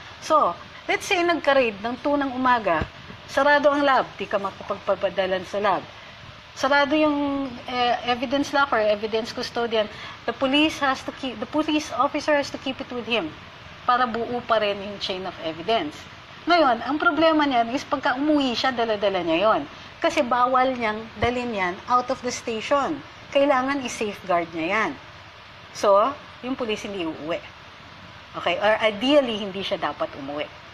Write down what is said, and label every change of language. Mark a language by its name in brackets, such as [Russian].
[Filipino] So, let's say nagka-raid ng 2 ng umaga, sarado ang lab, di ka makapagpapadalan sa lab. Sarado yung evidence locker, evidence custodian. [English] The police officer has to keep it with him [Filipino] para buo pa rin yung [English] chain of evidence. [Filipino] Ngayon, ang problema niyan is pagka umuwi siya, dala-dala niya yon. Kasi bawal niyang dalhin yan [English] out of the station. [Filipino] Kailangan i-safeguard niya yan. So, yung police hindi uuwi. Okay? Or ideally, hindi siya dapat umuwi.